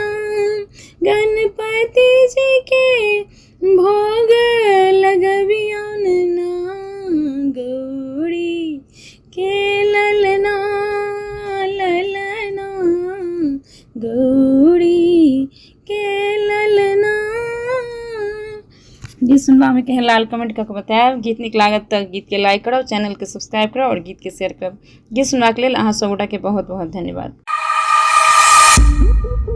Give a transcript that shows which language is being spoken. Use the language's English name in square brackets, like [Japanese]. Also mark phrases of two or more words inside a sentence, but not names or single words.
[Maithili] गणपति जी के भोग लगबियौन ना, गौरी के ललना गौरी के ललना। गीत सुनबा में केहन लागल कमेंट करके बतायब। गीत नीक लागत तो गीत के लाइक करो, चैनल के सब्सक्राइब करो और गीत के शेयर करब। गीत सुनबाक लेल अहाँ सब गोटा के बहुत बहुत धन्यवाद।